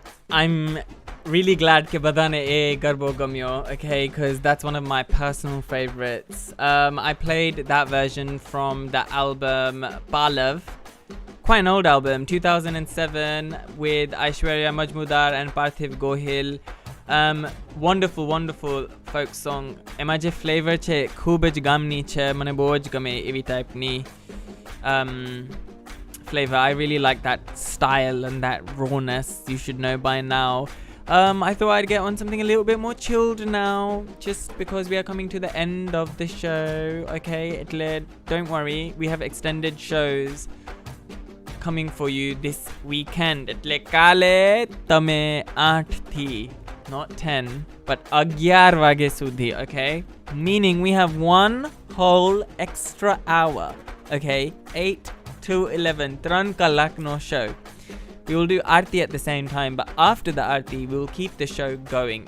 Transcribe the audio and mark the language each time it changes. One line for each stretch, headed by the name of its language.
English: I'm really glad
Gujarati: ke badane e garbo gamyo,
English: okay, because that's one of my personal favorites. I played that version from the album Palav, quite an old album, 2007, with Aishwarya Majmudar and Parthiv Gohil. Wonderful, wonderful folk song.
Gujarati: Ema je flavor છે ખૂબ જ ગામની છે, મને બહુ જ ગમે એવી ટાઈપની flavor.
English: I really like that style and that rawness, you should know by now. I thought I'd get on something a little bit more chilled now, just because we are coming to the end of the show, okay? Don't worry, we have extended shows coming for you this weekend.
Gujarati: એટલે કાલે તમે 8 થી,
English: not 10, but
Gujarati: 11 વાગે સુધી, okay?
English: Meaning we have one whole extra hour, okay? 8 to 11,
Gujarati: 3 કલાકનો
English: show. We will do arti at the same time, but after the arti, we will keep the show going.